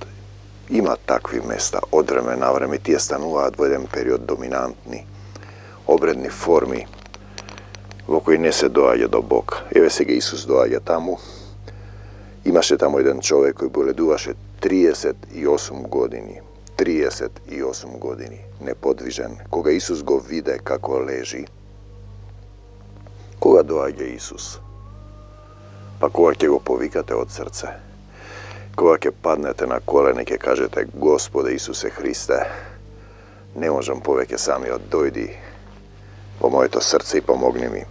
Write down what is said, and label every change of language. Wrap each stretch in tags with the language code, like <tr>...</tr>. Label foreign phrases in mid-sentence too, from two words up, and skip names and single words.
<mk>Има такви места, од време на време тие стануваат во еден период доминантни, обредни форми, во кои не се доаѓа до Бог. Еве сега Исус доаѓа таму. Имаше таму еден човек кој боледуваше 38 години. 38 години, неподвижен, кога Исус го виде како лежи, кога дојде Исус? Па кога ќе го повикате од срце, кога ќе паднете на колене и кажете: Господе Исусе Христе, не можем повеќе сами, дојди по моје то срце и помогни ми.</mk>